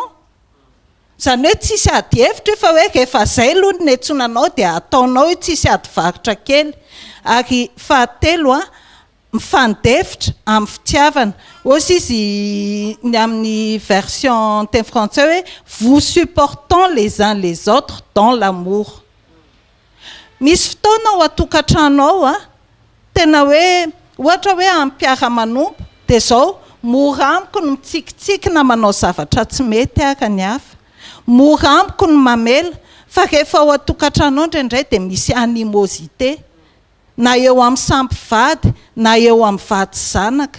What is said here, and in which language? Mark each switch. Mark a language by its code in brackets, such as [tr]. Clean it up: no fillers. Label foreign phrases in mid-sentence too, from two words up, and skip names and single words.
[mg] Zany hoe tsisy ady hevitra fa hoe rehefa zay aloha ny niantsonanao dia ataonao tsisy ady varotra kely. Ary fahatelo mifandefitra amin'ny fitiavana. Hozy izy ny amin'ny version teny français hoe [fr] vous supportons les uns les autres dans l'amour. [mg] Misy fotoana ao atokantrano ao tena hoe ohatra hoe amin'ny mpiara-manompo dia zao mora amiko ny mitsikitsikina manao zavatra tsy mety araka ny hafa, mora amiko ny mamela, fa rehefa ao atokantrano indraindray dia misy animosité na eo amin'ny samby vady na eo amin'ny vady zanaka.